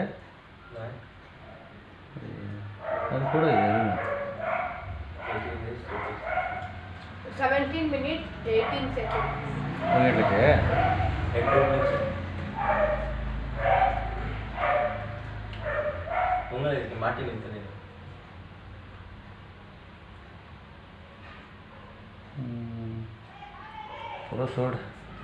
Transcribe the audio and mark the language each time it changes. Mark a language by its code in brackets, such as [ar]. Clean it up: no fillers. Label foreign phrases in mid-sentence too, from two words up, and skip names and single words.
[mr] नाही [kn] ಅದು ಕೂಡ ಇದೆ [en] 17 minutes 18 seconds. [kn] ಹೋಗಿಡ್ಲಿಕ್ಕೆ ಮಾಟಿ ನಿಂತಾನೆ [hi] थोड़ा शॉर्ट